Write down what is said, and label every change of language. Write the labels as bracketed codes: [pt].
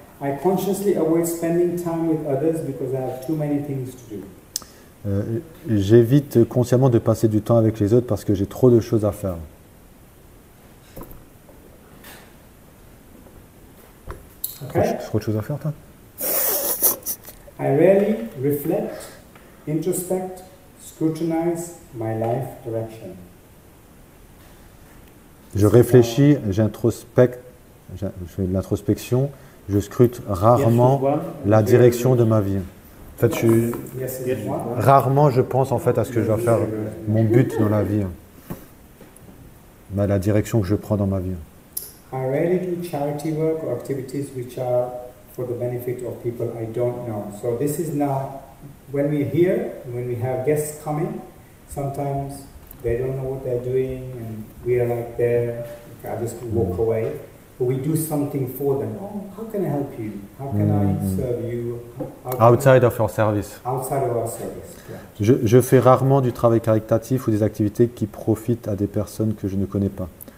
[en] I consciously avoid spending time with others because I have too many things to do. [fr] J'évite consciemment de passer du temps avec les autres parce que j'ai trop de choses à faire. [en] Okay. [fr] Trop de choses à faire, toi? [en] I rarely reflect, introspect, scrutinize my life direction. [fr] Je réfléchis, j'introspecte, je fais de l'introspection, je scrute rarement la direction de ma vie. En fait, rarement je pense en fait à ce que je dois faire, mon but dans la vie, la direction que je prends dans ma vie. [en] I rarely do charity work or activities which are for the benefit of people I don't know. So this is now, when we're here, when we have guests coming, sometimes they don't know what they're doing and we are like there, I just walk away. But we do something for them. Oh, how can I help you? How can I serve you? Outside of your service. Outside of our service, yeah. [fr] Je fais rarement du travail caritatif ou des activités qui profitent à des personnes que je ne connais pas.